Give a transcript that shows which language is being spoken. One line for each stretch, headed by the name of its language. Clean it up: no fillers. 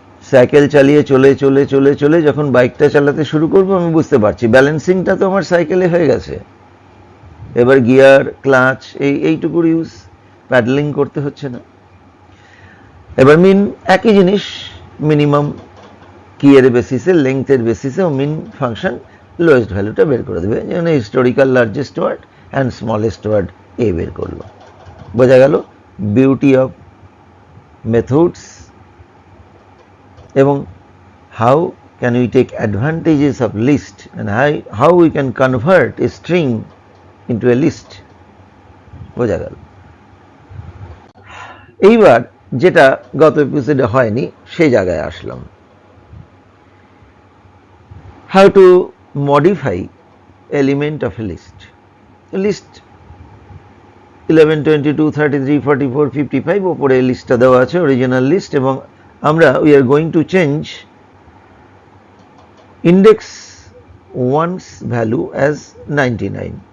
Bangla: Cycle চালিয়ে চলে চলে চলে চলে যখন বাইকটা চালাতে শুরু করবো, আমি বুঝতে পারছি ব্যালেন্সিংটা তো আমার সাইকেলে হয়ে গেছে, এবার গিয়ার ক্লাচ এইটুকুর ইউজ, প্যাডেলিং করতে হচ্ছে না। এবার মিন একই জিনিস, মিনিমাম কিয়ের বেসিসে, লেংথের বেসিসে মিন ফাংশন লোয়েস্ট ভ্যালুটা বের করে দেবে, যেমন historical largest word and smallest word এ বের করলো। বোঝা গেল
English: Beauty of methods এবং how can we take advantages of list and how we can convert a string into a list।
Bangla: বোঝা গেল। এইবার যেটা গত এপিসোডে হয়নি সেই জায়গায় আসলাম,
English: how to modify element of a list।
Bangla: List 11, 22, 33, 44, 55 ওপরে লিস্টটা দেওয়া আছে, অরিজিনাল লিস্ট, এবং আমরা
English: we are going to change index 1's value as 99।